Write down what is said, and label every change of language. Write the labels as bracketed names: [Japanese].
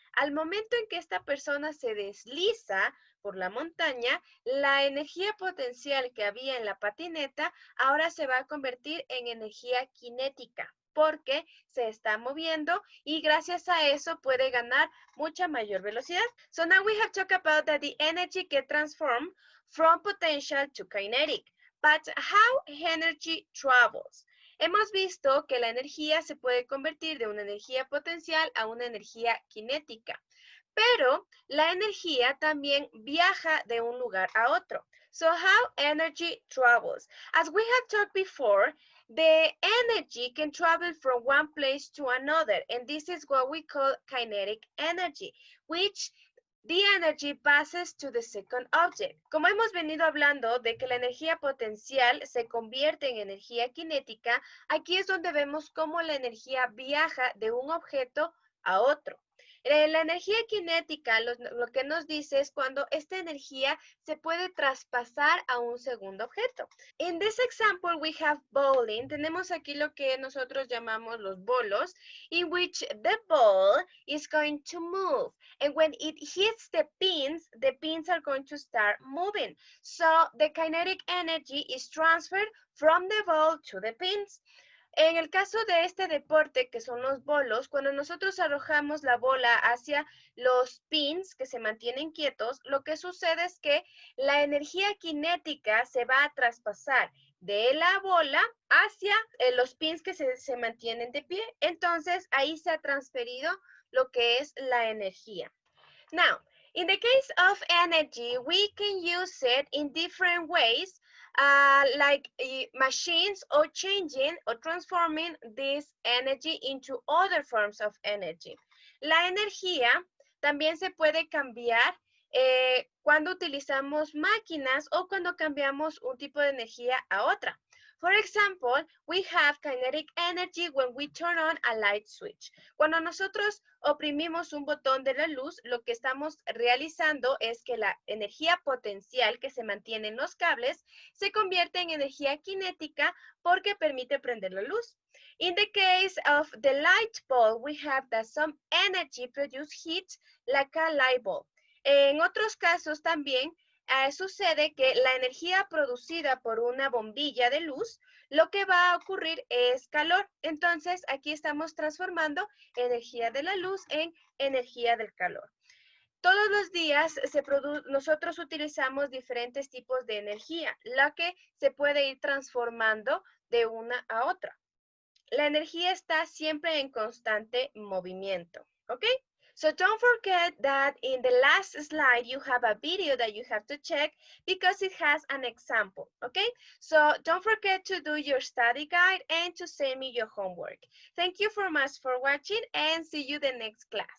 [Spanish] Al momento en que esta persona se desliza por la montaña, la energía potencial que había en la patineta ahora se va a convertir en energía cinética, porque se está moviendo y gracias a eso puede ganar mucha mayor velocidad. [English] So now we have talked about that the energy can transform from potential to kinetic. But how energy travels? [Spanish] Hemos visto que la energía se puede convertir de una energía potencial a una energía cinética, pero la energía también viaja de un lugar a otro. [English] So how energy travels? As we have talked before, the energy can travel from one place to another, and this is what we call kinetic energy, which the energy passes to the second object. [Spanish] Como hemos venido hablando de que la energía potencial se convierte en energía cinética, aquí es donde vemos cómo la energía viaja de un objeto a otro. La energía cinética lo que nos dice es cuando esta energía se puede traspasar a un segundo objeto. [English] In this example, we have bowling. [Spanish] Tenemos aquí lo que nosotros llamamos los bolos, [English] in which the ball is going to move. And when it hits the pins are going to start moving. So the kinetic energy is transferred from the ball to the pins. [Spanish] En el caso de este deporte, que son los bolos, cuando nosotros arrojamos la bola hacia los pins que se mantienen quietos, lo que sucede es que la energía cinética se va a traspasar de la bola hacia los pins que se mantienen de pie. Entonces, ahí se ha transferido lo que es la energía. [English] Now, in the case of energy, we can use it in different ways, like machines or changing or transforming this energy into other forms of energy. [Spanish] La energía también se puede cambiar cuando utilizamos máquinas o cuando cambiamos un tipo de energía a otra. [English] For example, we have kinetic energy when we turn on a light switch. [Spanish] Cuando nosotros oprimimos un botón de la luz, lo que estamos realizando es que la energía potencial que se mantiene en los cables se convierte en energía cinética porque permite prender la luz. [English] In the case of the light bulb, we have that some energy produce heat like a light bulb. [Spanish] En otros casos también sucede que la energía producida por una bombilla de luz, lo que va a ocurrir es calor. Entonces, aquí estamos transformando energía de la luz en energía del calor. Todos los días nosotros utilizamos diferentes tipos de energía, la que se puede ir transformando de una a otra. La energía está siempre en constante movimiento, ¿ok? [English] So don't forget that in the last slide, you have a video that you have to check because it has an example, okay? So don't forget to do your study guide and to send me your homework. Thank you so much for watching and see you the next class.